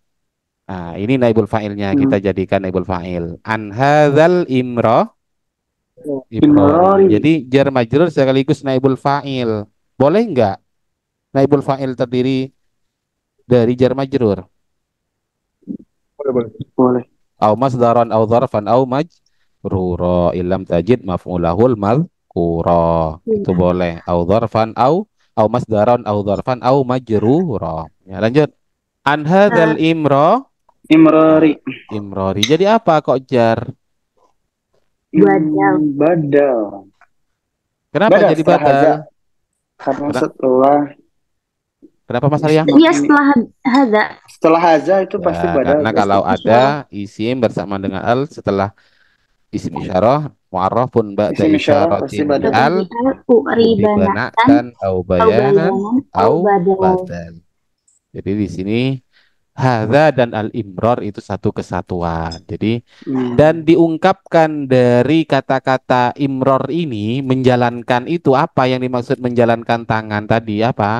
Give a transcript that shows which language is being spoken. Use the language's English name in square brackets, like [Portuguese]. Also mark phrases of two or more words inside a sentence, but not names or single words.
[Indonesian] Nah, ini naibul fa'ilnya kita jadikan [Arabic] نائب الفاعل. عن هذا المرء. [Indonesian] Jadi [Arabic] جار مجرور [Indonesian] sekaligus [Arabic] نائب الفاعل. [Indonesian] Boleh enggak [Arabic] نائب الفاعل [Indonesian] terdiri dari [Arabic] جار مجرور? [Indonesian] Boleh. [Arabic] أو مصدرا أو ظرفا أو مجرورا إن لم تجد مفعوله المذكورا. [Indonesian] Itu boleh. [Arabic] أو ظرفا أو مصدرا أو ظرفا أو مجرورا. [Indonesian] Ya, lanjut. [Arabic] عن هذا [Indonesian] Imrori. imrori. Jadi apa kok jar? Badal. Badal. Kenapa Badal jadi setelah badal? haza. Karena setelah Kenapa Mas Arya? Iya, setelah hada. setelah haza itu pasti Ya, badal. karena kalau ada isim bersama dengan al setelah [Arabic] اسم إشارة معرف بعد اسم إشارة [Indonesian] pasti [Arabic] إشارة بـ [Indonesian] badal. al [Arabic] U'ribanatan dan أو بيانا أو [Indonesian] badal. badal. Jadi di sini hadza dan al-imrar itu satu kesatuan. Jadi dan diungkapkan dari kata-kata imror ini menjalankan itu apa yang dimaksud menjalankan tangan tadi apa?